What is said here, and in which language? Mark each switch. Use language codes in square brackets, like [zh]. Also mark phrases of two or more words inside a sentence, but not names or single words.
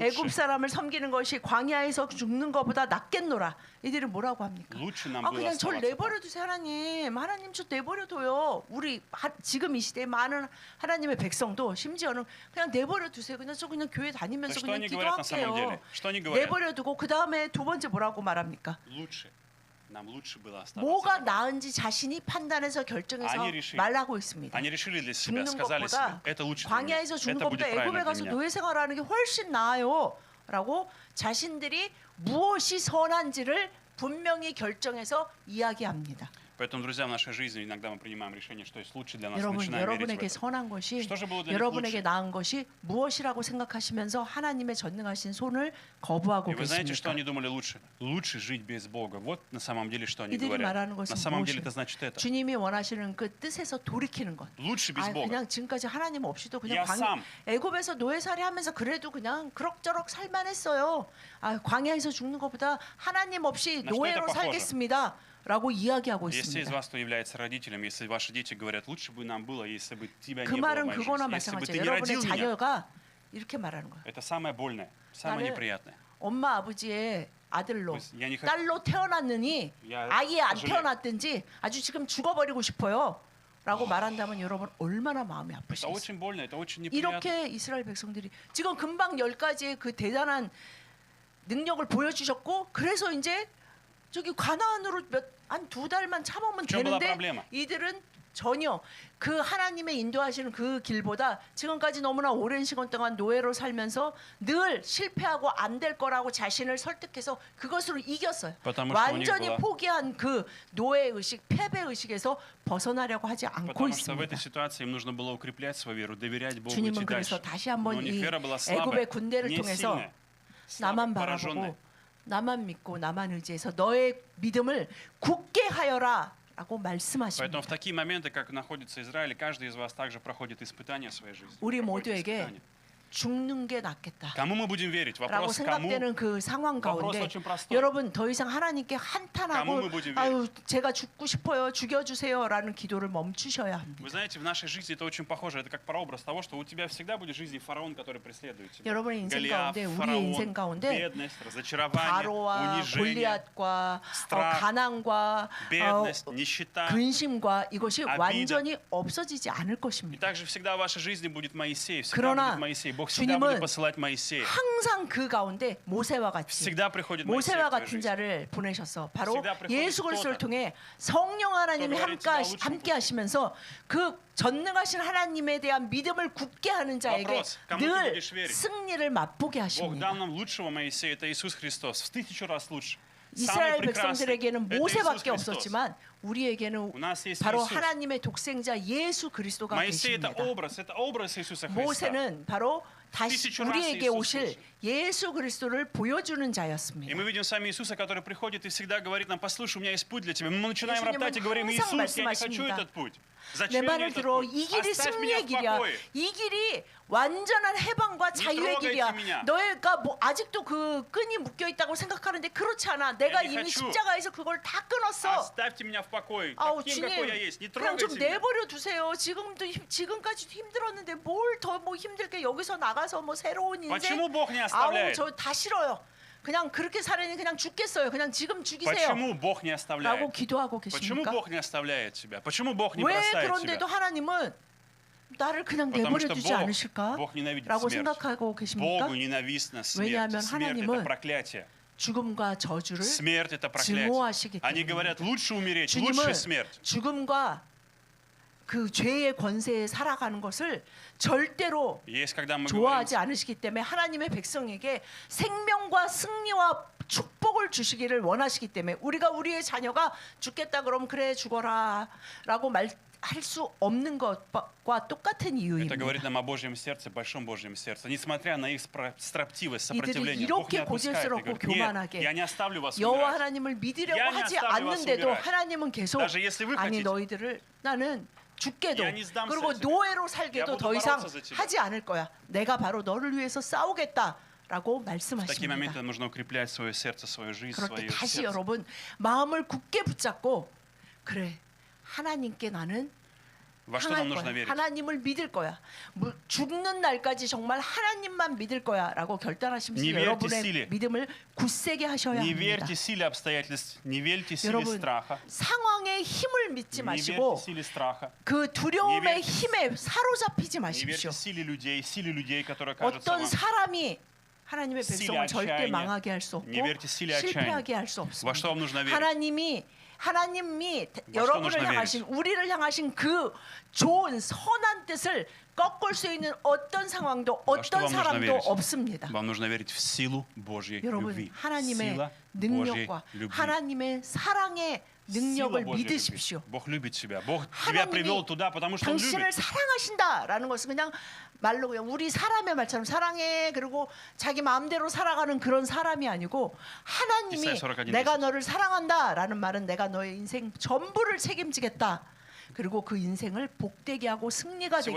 [ko] 애굽 사람을 섬기는 것이 광야에서 죽는 것보다 낫겠노라. 이들이 뭐라고 합니까? [ru] Lучше нам [ko] 아 [ru] было [ko] 그냥 절 [ru] оставаться. [ko] 내버려 두세요 하나님. 하나님 저 내버려 둬요. 우리 지금 이 시대에 많은 하나님의 백성도 심지어는 그냥 내버려 두세요. 그냥 저 그냥 교회 다니면서 [ru] что [ko] 그냥 [ru] они говорят на самом деле? [ko] 기도할게요. [ru] Что они говорят? [ko] 내버려 두고 그 다음에 두 번째 뭐라고 말합니까? [ru] Лучше. Нам лучше было оставаться. [ko] 뭐가 [ru] дома. [ko] 나은지 자신이 판단해서 결정해서 [ru] 아니, решили. [ko] 말하고 있습니다. [ru] Они решили для себя, [ko] 죽는 [ru] сказали [ko] 것보다 [ru] себе, это лучше для меня. [ko] 광야에서 죽는 [ru] Это [ko] 것보다 [ru] будет [ko] 애굽에 [ru] правильно [ko] 가서 [ru] для меня. [ko] 노예 생활하는 게 훨씬 나아요. 라고 자신들이 무엇이 선한지를 분명히 결정해서 이야기합니다. [ru] Поэтому, друзья, в нашей жизни иногда мы принимаем решение, что есть лучше для нас, мы [ko] 여러분, [ru] начинаем верить в [ko] 여러분에게 [ru] это. [ko] 선한 것이 [ru] Что же было для них [ko] 여러분에게 [ru] лучше? [ko] 나은 것이 무엇이라고 생각하시면서 하나님의 전능하신 손을 거부하고 [ru] И вы знаете, что [ko] 계십니까? [ru] они думали лучше? Лучше жить без Бога. Вот на самом деле, что они [ko] 이들이 [ru] говорят. [ko] 말하는 [ru] На [ko] 것은 [ru] самом деле это [ko] 무엇이에요? [ru] значит это. [ko] 주님이 원하시는 그 뜻에서 돌이키는 것. [ru] Лучше без [ko] 아, [ru] Бога. [ko] 그냥 지금까지 하나님 없이도 그냥 [ru] Я сам. [ko] 애굽에서 노예살이 하면서 그래도 그냥 그럭저럭 살만했어요. 아, 광야에서 죽는 것보다 하나님 없이 [ru] На что это [ko] 노예로 [ru] похоже? [ko] 살겠습니다. 라고 이야기하고 [ru] Если из [ko] 있습니다. [ru] вас кто является родителем, если ваши дети говорят, лучше бы нам было, если бы тебя [ko] 그 [ru] не было в [ko] 말은 [ru] моей [ko] 그거나 [ru] жизни, если бы [ko] 마찬가지예요. [ru] ты не [ko] 여러분의 [ru] родил меня. [ko] 자녀가 이렇게 말하는 거예요. [ru] Это самое больное, самое [ko] 나는 [ru] неприятное. [ko] 엄마 아버지의 아들로 [ru] Я не хочу- [ko] 딸로 태어났느니 야, 아예 안 사실은- 태어났든지 아주 지금 죽어버리고 싶어요. 라고 말한다면 여러분 얼마나 마음이 [ru] Это [ko] 아프시겠어요. [ru] очень больно, это очень неприятно. [ko] 이렇게 이스라엘 백성들이 지금 금방 10가지의 그 대단한 능력을 보여주셨고 그래서 이제 저기 가나안으로 한 2달만 참으면 [ru] 좀 была [ko] 되는데 [ru] проблема? [ko] 이들은 전혀 그 하나님의 인도하시는 그 길보다 지금까지 너무나 오랜 시간 동안 노예로 살면서 늘 실패하고 안 될 거라고 자신을 설득해서 그것으로 이겼어요. [ru] Потому что у них [ko] 완전히 [ru] была- [ko] 포기한 그 노예 의식, 패배 의식에서 벗어나려고 하지 않고 [ru] Потому что в [ko] 있습니다. [ru] этой ситуации им нужно было укреплять свою веру, доверять Богу, [ko] 주님은 [ru] идти [ko] 그래서 [ru] дальше. [ko] 다시 [ru] Но [ko] 한번 [ru] у них [ko] 이 [ru] вера была [ko] 애굽의 [ru] слабая, [ko] 군대를 [ru] не [ko] 통해서 [ru] сильная, [ko] 나만 [ru] слабая, пораженная. [ko] 바라보고 나만 믿고 나만 의지해서 너의 믿음을 굳게 하여라라고 [ru] Поэтому [ko] 말씀하십니다. [ru] в такие моменты, как находится Израиль, каждый из вас также проходит испытания в своей жизни. [ko] 우리 [ru] проходит [ko] 모두에게 [ru] испытания. [ko] 죽는 게 낫겠다. [ru] Кому мы будем верить? [ko] 라고 [ru] Вопрос кому? [ko] 생각되는 그 상황 [ru] Вопрос [ko] 가운데 [ru] очень простой. [ko] 여러분 더 이상 하나님께 [ru] Кому [ko] 한탄하고 [ru] мы будем верить? [ko] 아유 제가 죽고 싶어요 죽여주세요라는 기도를 멈추셔야 합니다. [ru] Вы знаете, в нашей жизни это очень похоже. Это как прообраз того, что у тебя всегда будет в жизни фараон, который преследует тебя. [ko] 여러분의 인생 [ru] Голиаф, [ko] 가운데 우리의 [ru] фараон, [ko] 인생 가운데 [ru] бедность, разочарование, [ko] 바로와 [ru] унижение, [ko] 골리앗과 [ru] страх, [ko] 가난과 [ru] бедность, нищета. [ko] 근심과 이것이 [ru] обида. [ko] 완전히 없어지지 않을 [ru] И [ko] 것입니다. [ru] также всегда в вашей жизни будет Моисей. Всегда [ko] 그러나 [ru] будет Моисей. Бог всегда [ko] 주님은 [ru] будет посылать Моисея. [ko] 항상 그 가운데 모세와 같이 [ru] Всегда приходит Моисей в [ko] 모세와 [ru] твою [ko] 같은 [ru] жизнь. [ko] 자를 보내셔서 바로 [ru] Всегда приходит [ko] 예수 그리스도를 [ru] кто-то, [ko] 통해 성령 하나님이 [ru] кто говорит тебя лучшим [ko] 함께 [ru] путем. [ko] 하시면서 그 전능하신 하나님에 대한 믿음을 굳게 하는 자에게 [ru] Вопрос, кому ты [ko] 늘 [ru] будешь верить? [ko] 승리를 맛보게 [ru] Бог [ko] 하십니다. [ru] дал нам лучшего Моисея, это Иисус Христос. В 1000 раз лучше. Самый [ko] 이스라엘 [ru] прекрасный, [ko] 백성들에게는 [ru] это Иисус [ko] 모세밖에 [ru] Христос. [ko] 없었지만 우리에게는 [ru] У нас есть [ko] 바로 [ru] Иисус. [ko] 하나님의 독생자 예수 그리스도가 [ru] Моисей это [ko] 계십니다. [ru] образ Иисуса Христа. [ko] 모세는 바로 다시 [ru] 1000 раз [ko] 우리에게 [ru] Иисус [ko] 오실 [ru] лучше. [ko] 예수 그리스도를 보여주는 [ru] И [ko] 자였습니다. [ru] мы видим с вами Иисуса, который приходит и всегда говорит нам: послушай, у меня есть путь для тебя. Мы начинаем [ko] 예수님은 [ru] роптать и говорим: [ko] 항상 [ru] Иисус, я не хочу [ko] 말씀하십니다. [ru] этот путь. [ko] 내 [ru] Зачем мне [ko] 말을 [ru] этот [ko] 들어 [ru] путь? [ko] 이 길이 [ru] Оставь меня [ko] 승리의 [ru] в [ko] 길이야. [ru] покое. [ko] 이 길이 완전한 해방과 자유의 [ru] трогайте [ko] 길이야. [ru] меня. [ko] 너희가 뭐 아직도 그 끈이 묶여 있다고 생각하는데 그렇지 않아. 내가 [ru] не [ko] 이미 [ru] хочу. [ko] 십자가에서 그걸 다 끊었어. [ru] Оставьте меня в покое. [ko] 아우 [ru] Таким, [ko] 주님, [ru] какой я есть. Не [ko] 그냥 좀 [ru] трогайте меня. [ko] 내버려 두세요. 지금까지도 힘들었는데 뭘 더 뭐 힘들게 여기서 나가서 뭐 새로운 인생. [ru] Почему Бог не [ko] 아우 [ru] оставляет? [ko] 저 다 싫어요. 그냥 그렇게 살으니 그냥 죽겠어요. 그냥 지금 죽이세요. [ru] Почему Бог не [ko] 라고 [ru] оставляет? [ko] 기도하고 [ru] Почему [ko] 계십니까? [ru] Бог не оставляет тебя? Почему Бог не [ko] 왜 [ru] бросает [ko] 그런데도 [ru] тебя? [ko] 하나님은 나를 그냥 [ru] Потому [ko] 내버려 [ru] что [ko] 두지 [ru] Бог, [ko] 않으실까? [ru] Бог ненавидит [ko] 라고 [ru] смерть. [ko] 생각하고 계십니까? [ru] Богу ненавистна смерть. [ko] 왜냐하면 [ru] Смерть [ko] 하나님은 [ru] это проклятие. [ko] 죽음과 저주를 [ru] Смерть это проклятие. [ko] 증오하시기 [ru] Они [ko] 때문에 [ru] говорят: лучше умереть, [ko] 주님은 [ru] лучше смерть. [ko] 죽음과 그 죄의 권세에 살아가는 것을 절대로 [ru] Есть, когда мы говорим, [ko] 좋아하지 않으시기 때문에 하나님의 백성에게 생명과 승리와 축복을 주시기를 원하시기 때문에 우리가 우리의 자녀가 죽겠다 그러면 그래 죽어라라고 말할 수 없는 것과 똑같은 [ru] это [ko] 이유입니다. [ru] говорит нам о Божьем сердце, большом Божьем сердце. Несмотря на их строптивость, [ko] 이들이 [ru] сопротивление, Бог не [ko] 이렇게 [ru] отпускает и [ko] 고질스럽고 [ru] говорит: нет, [ko] 교만하게 [ru] я не оставлю вас [ko] 여호와 [ru] умирать. [ko] 하나님을 믿으려고 [ru] Я не [ko] 하지 [ru] оставлю вас [ko] 않는데도 [ru] умирать. [ko] 하나님은 계속 [ru] Даже если вы [ko] 아니 [ru] хотите. [ko] 너희들을 나는 죽게도 [ru] Я не сдамся [ko] 그리고 [ru] тебе. [ko] 노예로 [ru] Я [ko] 살게도 [ru] буду [ko] 더 이상 [ru] бороться за тебя. [ko] 하지 않을 거야. 내가 바로 너를 위해서 싸우겠다라고 [ru] В такие [ko] 말씀하십니다. [ru] моменты нужно укреплять свое сердце, свою жизнь, [ko] 그럴 때 [ru] свое [ko] 다시 [ru] сердце. [ko] 여러분 마음을 굳게 붙잡고 그래 하나님께 나는 [ru] Во что нам [ko] 향할 [ru] нужно [ko] 거야. [ru] верить? [ko] 하나님을 믿을 거야. 죽는 날까지 정말 하나님만 믿을 거야라고 결단하시면서 [ru] Не верьте [ko] 여러분의 [ru] силе. [ko] 믿음을 굳세게 하셔야 [ru] Не [ko] 합니다. [ru] верьте силе обстоятельств, не верьте силе [ko] 여러분 [ru] страха, [ko] 상황의 힘을 믿지 [ru] не [ko] 마시고 [ru] верьте силе страха, [ko] 그 두려움의 [ru] Не верьте. [ko] 힘에 사로잡히지 [ru] не [ko] 마십시오. [ru] верьте силе людей, которые кажутся [ko] 어떤 [ru] вам. [ko] 사람이 하나님의 [ru] силе [ko] 백성을 절대 [ru] отчаяния. [ko] 망하게 할 수 없고 [ru] Не верьте силе [ko] 실패하게 [ru] отчаяния. [ko] 할 수 [ru] Во [ko] 없습니다. [ru] что вам нужно верить? [ko] 하나님이 [ru] что [ko] 여러분을 [ru] нужно [ko] 향하신 우리를 향하신 그 좋은 선한 뜻을 꺾을 수 있는 어떤 상황도 [ru] Во что [ko] 어떤 [ru] вам нужно [ko] 사람도 [ru] верить? [ko] 없습니다. [ru] Вам нужно верить в силу Божьей [ko] 여러분 [ru] любви. [ko] 하나님의 [ru] Сила Божьей [ko] 능력과 [ru] любви. [ko] 하나님의 사랑의 [ru] Сила [ko] 능력을 [ru] Божьей [ko] 믿으십시오. [ru] любви. Бог любит тебя. Бог тебя [ko] 하나님이 [ru] привел туда, потому что Он [ko] 당신을 [ru] любит. [ko] 사랑하신다라는 것은 그냥 말로 그냥 우리 사람의 말처럼 사랑해 그리고 자기 마음대로 살아가는 그런 사람이 아니고 하나님이 이사야 41 내가 됐어요. 너를 사랑한다라는 말은 내가 너의 인생 전부를 책임지겠다. 그리고 그 인생을 복되게 하고 승리가 되게